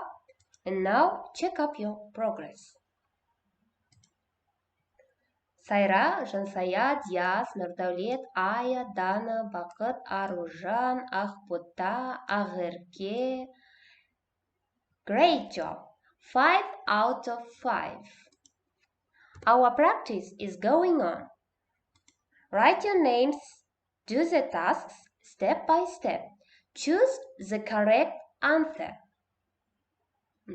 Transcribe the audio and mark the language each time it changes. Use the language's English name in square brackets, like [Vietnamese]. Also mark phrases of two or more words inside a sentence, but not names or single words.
[English] And now check up your progress. Сайра, Жансая, Диас, Нурдаулет, Ая, Дана, Бақыт, Аружан, Ақбота, Ақерке. Great job! 5 out of 5. Our practice is going on. Write your names, do the tasks step by step. Choose the correct answer.